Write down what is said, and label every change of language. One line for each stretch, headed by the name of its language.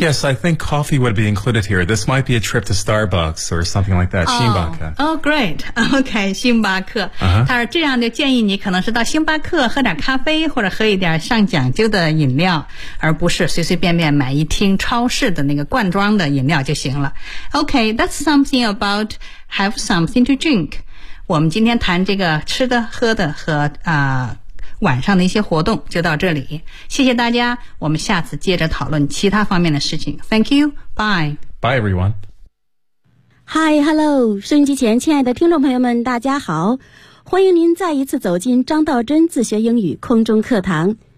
English: Yes, I think coffee would be included here. This might be a trip to Starbucks or something like that.
Chinese: 星巴克。
English: Oh, great. Okay, 星巴克。
Chinese: 他说这样就建议你可能是到星巴克喝点咖啡或者喝一点上讲究的饮料，而不是随随便便买一听超市的那个罐装的饮料就行了。
English: Okay, that's something about have something to drink.
Chinese: 我们今天谈这个吃的、喝的和晚上的一些活动就到这里，谢谢大家，我们下次接着讨论其他方面的事情。
English: Thank you, bye. Bye everyone. Hi, hello,
Chinese: 收音机前亲爱的听众朋友们大家好，欢迎您再一次走进张道真自学英语空中课堂。